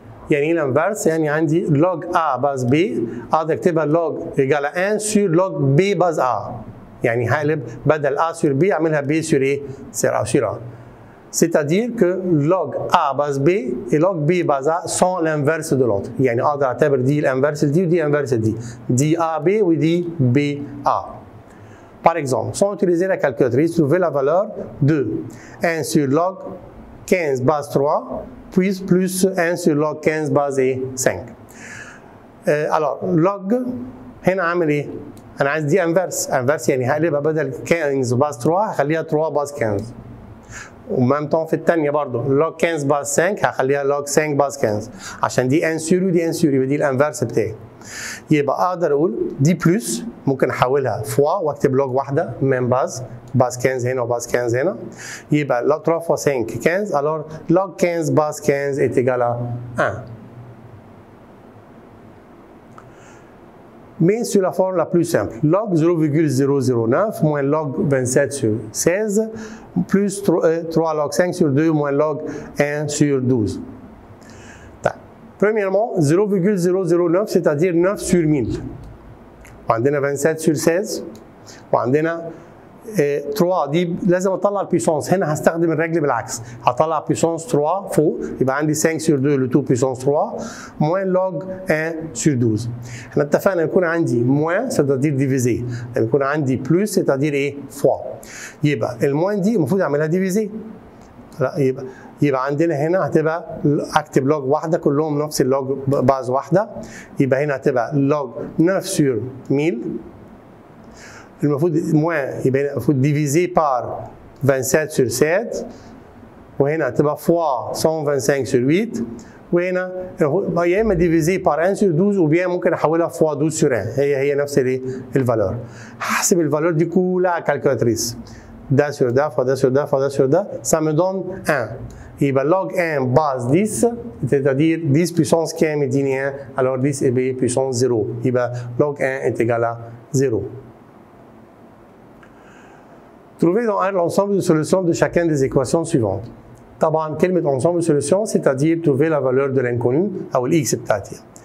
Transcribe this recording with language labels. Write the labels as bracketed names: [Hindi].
[Arabic] يعني ايه الانفرس؟ يعني عندي log A باز B اقدر اكتبها log [French] égale 1 sur [Arabic] log B باز A. يعني هقلب بدل A sur B اعملها B sur ايه؟ sur A. [French] C'est-à-dire que log A باز B et log B باز A sont l'inverse de l'autre. [Arabic] يعني اقدر اعتبر دي الانفرس دي ودي الانفرس دي AB ودي BA. [French] Par exemple, sans utiliser la calculatrice, trouvez la valeur de 1 sur log 15 base 3 puis plus 1 sur log 15 base 5. [Arabic] alors log هنا عامل ايه؟ انا عايز دي انفرس، انفرس يعني هقلبها بدل 15 باز 3 هخليها 3 باز 15. ومام طون في الثانيه برضه لوج 15 باز 5 هخليها لوج 5 باز 15 عشان دي ان سور ودي ان سور يبقى دي الانفرس بتاعي. يبقى اقدر اقول دي بلس ممكن احولها فوا واكتب لوج واحده من باز 15 هنا وباز 15 هنا، يبقى لوج 3 فوا 5 15 alors log 15 باز 15 [French] est égal à 1. Mais sur la forme la plus simple, log 0,009 moins log 27 sur 16 plus 3 log 5 sur 2 moins log 1 sur 12. Premièrement, 0,009 c'est-à-dire 9 sur 1000. [Arabic] وعندنا 27 sur 16 وعندنا 3 دي لازم اطلع البيسونس، هنا هستخدم الرجل بالعكس، هطلع بيسونس 3 فوق يبقى عندي 5 sur 2 [French] le tout puissance 3 moins log 1 sur 12. [Arabic] احنا اتفقنا يكون عندي moins c'est-à-dire divisé، يكون عندي plus c'est-à-dire ايه fois. يبقى الموين دي المفروض اعملها divisé. لا يبقى عندنا هنا هتبقى اكتب لوج واحده كلهم نفس اللوج باز واحده، يبقى هنا هتبقى لوج 9 sur 1000. المفروض موان يبقى المفروض ديفيزي بار 27 sur 7 وهنا هتبقى فوا 125 sur 8 وهنا يا اما ديفيزي بار 1 sur 12 وبيان ممكن احولها فوا 12 sur 1 هي نفس الفالور. هحسب الفالور دي كلها كالكولاتريس ده sur ده fois ده sur ده fois ده sur ده [French] ça me donne 1. يبقى log 1 base 10 c'est-à-dire 10 puissance كام يديني 1 alors 10 est puissance 0 يبقى log 1 est égal à 0. Trouvez dans R l'ensemble de solutions de chacune des équations suivantes. [Arabic] طبعا كلمة [French] ensemble de solutions c'est-à-dire trouver la valeur de l'inconnu [Arabic] أو الإكس بتاعتي.